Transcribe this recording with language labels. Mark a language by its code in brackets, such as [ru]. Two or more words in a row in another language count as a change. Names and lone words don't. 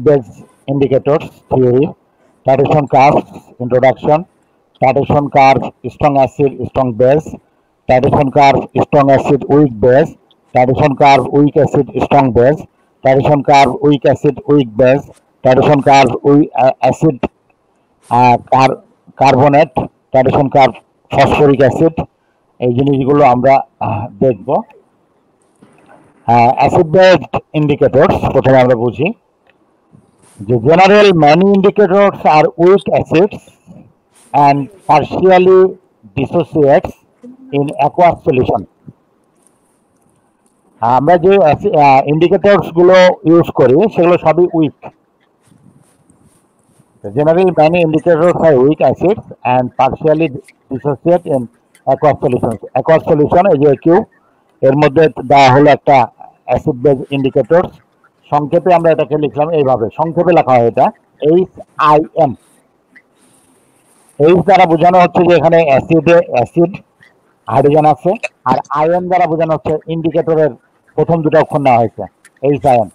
[en] base indicators theory, titration curves introduction, titration curve strong acid strong base, titration curve strong acid weak base, titration curve weak acid strong base, titration curve weak acid weak base, titration curve weak acid carbonate, titration curve phosphoric acid, [bn] এই জিনিসগুলো আমরা দেখব। [en] acid based indicators [bn] প্রথমে আমরা বুঝি যে [en] general many indicators are weak acids and partially dissociates in aqueous solution. [bn] আমরা যে ইন্ডিকেটরস গুলো ইউজ করি সেগুলো সবই উইক। [en] Generally, many indicators are weak acids and partially dissociate in aqueous solutions. Aqueous solution is AQ, [bn] এর মধ্যে দেওয়া হলো একটা [en] acid base indicators. [bn] সংক্ষেপে আমরা এটাকে লিখলাম এইভাবে, সংক্ষেপে লেখা হয় এটা HIN। এইচ দ্বারা বোঝানো হচ্ছে যে এখানে [en] acid hydrogen [bn] আছে, আর আয়ন দ্বারা বোঝানো হচ্ছে ইন্ডিকেটরের প্রথম দুটো অক্ষর নেওয়া হয়েছে HIN।